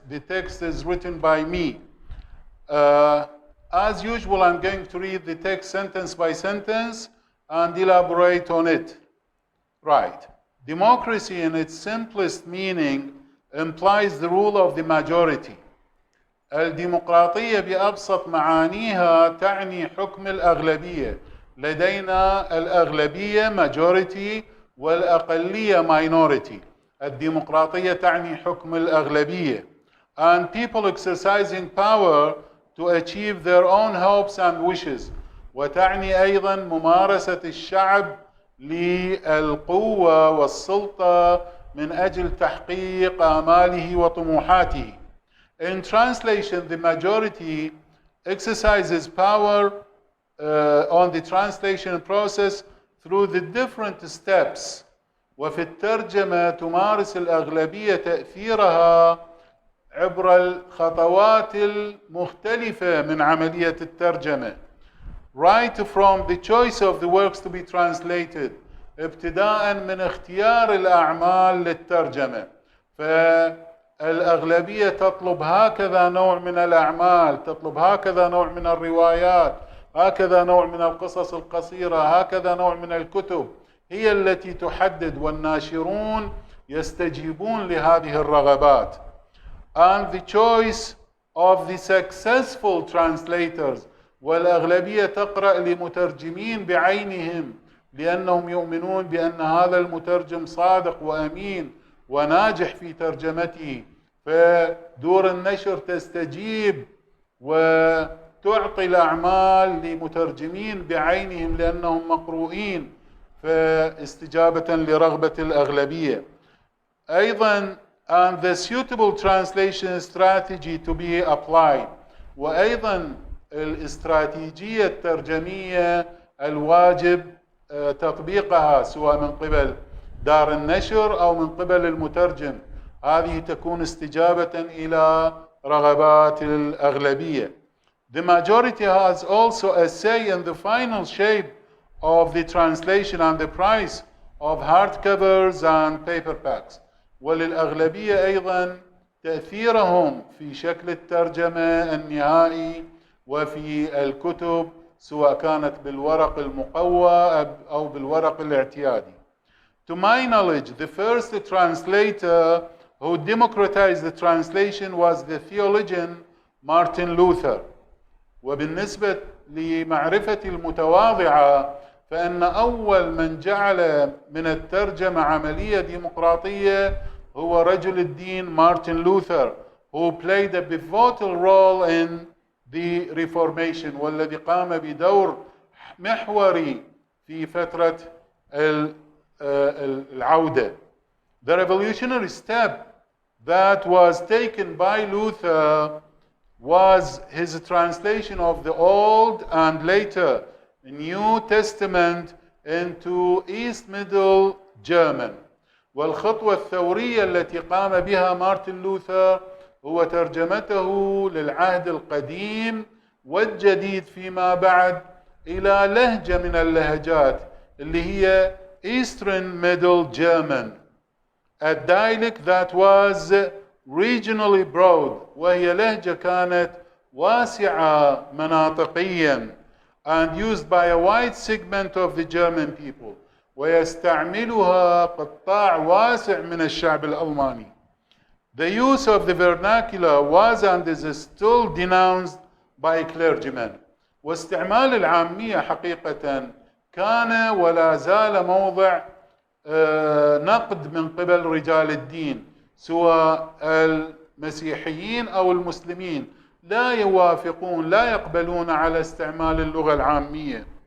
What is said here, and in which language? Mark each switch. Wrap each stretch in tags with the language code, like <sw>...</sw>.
<en>The text is written by me. As usual, I'm going to read the text sentence by sentence and elaborate on it. Right. Democracy in its simplest meaning implies the rule of the majority.</en> <ar>الديمقراطية بأبسط معانيها تعني حكم الأغلبية. لدينا الأغلبية majority والأقلية minority. الديمقراطية تعني حكم الأغلبية.</ar> <en>And people exercising power to achieve their own hopes and wishes.</en> <ar>وتعني أيضا ممارسة الشعب للقوة والسلطة من أجل تحقيق آماله وطموحاته.</ar> <en>In translation, the majority exercises power on the translation process through the different steps.</en> <ar>وفي الترجمة تمارس الأغلبية تأثيرها عبر الخطوات المختلفة من عملية الترجمة.</ar> <en>Right from the choice of the works to be translated.</en> <ar>ابتداء من اختيار الأعمال للترجمة. فالأغلبية تطلب هكذا نوع من الأعمال، تطلب هكذا نوع من الروايات، هكذا نوع من القصص القصيرة، هكذا نوع من الكتب، هي التي تحدد، والناشرون يستجيبون لهذه الرغبات.</ar> <en>And the choice of the successful translators.</en> <ar>والأغلبية تقرأ لمترجمين بعينهم لأنهم يؤمنون بأن هذا المترجم صادق وأمين وناجح في ترجمته. فدور النشر تستجيب وتعطي الأعمال لمترجمين بعينهم لأنهم مقروئين، فاستجابة لرغبة الأغلبية. أيضا</ar> <en>and the suitable translation strategy to be applied.</en> <ar>وأيضا الاستراتيجية الترجمية الواجب تطبيقها سواء من قبل دار النشر أو من قبل المترجم. هذه تكون استجابة إلى رغبات الأغلبية.</ar> <en>The majority has also a say in the final shape of the translation and the price of hardcovers and paperbacks.</en> <ar>وللأغلبية أيضا تأثيرهم في شكل الترجمة النهائي وفي الكتب سواء كانت بالورق المقوى أو بالورق الاعتيادي.</ar> <en>To my knowledge, the first translator who democratized the translation was the theologian Martin Luther.</en> <ar>وبالنسبة لمعرفتي المتواضعة فإن أول من جعل من الترجمة عملية ديمقراطية هو رجل الدين مارتن لوثر,</ar> <en>who played a pivotal role in the Reformation,</en> <ar>والذي قام بدور محوري في فترة العودة.</ar> <en>The revolutionary step that was taken by Luther was his translation of the Old and later New Testament into East Middle German.</en> <ar>والخطوة الثورية التي قام بها مارتن لوثر هو ترجمته للعهد القديم والجديد فيما بعد إلى لهجة من اللهجات اللي هي Eastern Middle German,</ar> <en>a dialect that was regionally broad,</en> <ar>وهي لهجة كانت واسعة مناطقيا,</ar> <en>and used by a wide segment of the German people,</en> <ar>ويستعملها قطاع واسع من الشعب الألماني.</ar> <en>The use of the vernacular was and is still denounced by clergymen.</en> <ar>واستعمال العامية حقيقة كان ولا زال موضع نقد من قبل رجال الدين سواء المسيحيين أو المسلمين. لا يوافقون، لا يقبلون على استعمال اللغة العامية.</ar>